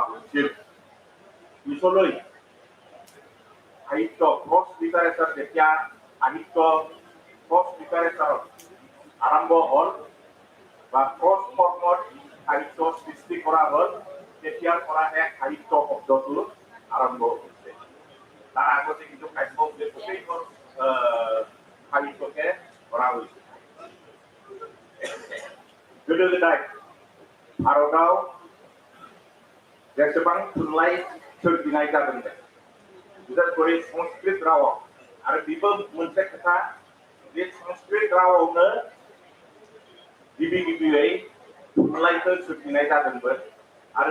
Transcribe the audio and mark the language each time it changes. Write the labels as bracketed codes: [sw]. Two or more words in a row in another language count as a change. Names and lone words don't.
[as] হৈছিল পিছলৈ সাহিত্য ক্ৰছ লিটাৰেচাৰ যেতিয়া সাহিত্য ক্ৰছ লিটাৰেচাৰত আৰম্ভ হ'ল বা ক্ৰছ ফৰ্মত সাহিত্য সৃষ্টি কৰা হ'ল তেতিয়াৰ পৰাহে সাহিত্য শব্দটো আৰম্ভ হৈছে তাৰ আগতে কিন্তু কাব্য বুলি গোটেইবোৰ সাহিত্যকে ধৰা হৈছিল [brx] गोदो गोदाय भारताव जेसेबां थुनलाइ सोरजिनाय जादोंमोन बिसोर संस्कृत रावाव आरो बेबो मोनसे खोथा बे संस्कृत रावावनो गिबि गिबियै थुनलाइखौ सोरजिनाय जादोंमोन आरो